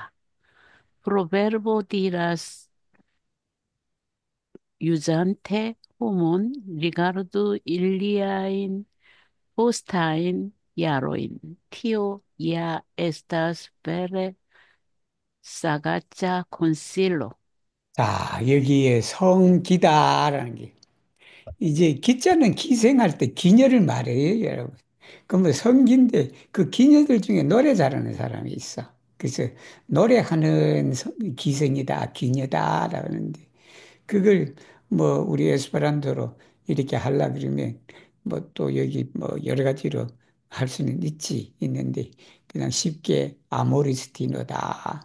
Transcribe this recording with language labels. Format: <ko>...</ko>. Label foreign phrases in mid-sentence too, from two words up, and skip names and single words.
<eo>Proverbo diras, uzante homon, rigardu iliajn postajn jarojn. Tio ja estas vere sagaĉa konsilo.</eo> <ko>자, 여기에 성기다라는 게 이제 기자는 기생할 때 기녀를 말해요, 여러분. 그러면 성기인데 그 기녀들 중에 노래 잘하는 사람이 있어. 그래서 노래하는 기생이다, 기녀다라고 하는데 그걸 뭐 우리 에스페란토로 이렇게 하려 그러면 뭐 또 여기 뭐 여러 가지로 할 수는 있는데 그냥 쉽게 아모리스티노다.</ko>